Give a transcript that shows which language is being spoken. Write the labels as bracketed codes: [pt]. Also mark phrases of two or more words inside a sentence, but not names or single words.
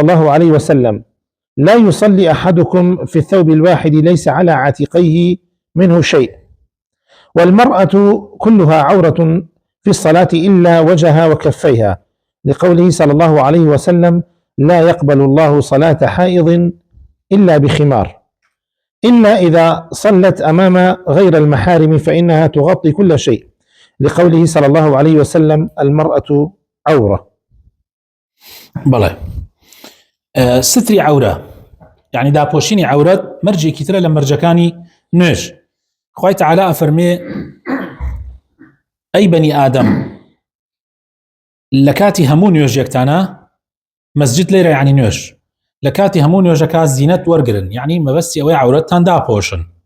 [ar] الله عليه وسلم لا يصلي أحدكم في الثوب الواحد ليس على عاتقيه منه شيء والمرأة كلها عورة في الصلاة إلا وجهها وكفيها لقوله صلى الله عليه وسلم لا يقبل الله صلاة حائض إلا بخمار إلا إذا صلت أمام غير المحارم فإنها تغطي كل شيء لقوله صلى الله عليه وسلم المرأة عورة. [ckb] بەڵێ ستری عورە یعنی داپۆشینی عورەت مەرجێکی ترە لە مەرجەکانی نوێژ. خوای تەعالی ئەفەرمێ ئەی بەنی ئادەم لە کاتی هەموو نوێژێکتانە مەسجد لێرە یعنی نوێژ لە کاتی هەموو نوێژەکە زینەت وەرگرن یعنی مەبەستی ئەوەی عورەتتان داپۆشن.